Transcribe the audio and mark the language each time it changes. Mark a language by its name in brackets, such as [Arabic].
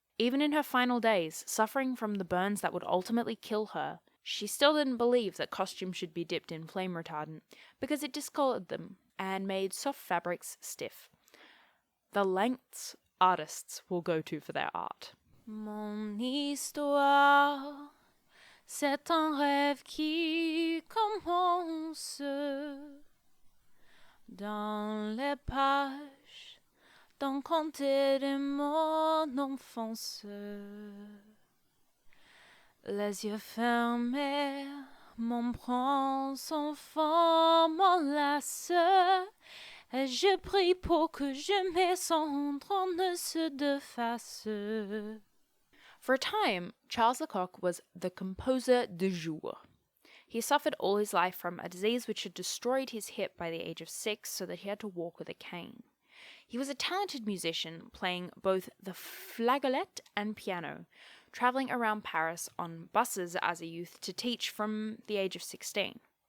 [English] Even in her final days, suffering from the burns that would ultimately kill her, she still didn't believe that costumes should be dipped in flame retardant because it discolored them and made soft fabrics stiff. The lengths artists will go to for their art. [French] Mon histoire, c'est un rêve qui commence dans les pages d'un conte de mon enfance. Les yeux fermés, mon prince enfant m'enlace, et je prie pour que je mes cendres ne se défassent. [English] For a time, Charles Lecoq was the composer du jour. He suffered all his life from a disease which had destroyed his hip by the age of 6, so that he had to walk with a cane. He was a talented musician, playing both the flageolet and piano, travelling around Paris on buses as a youth to teach from the age of 16.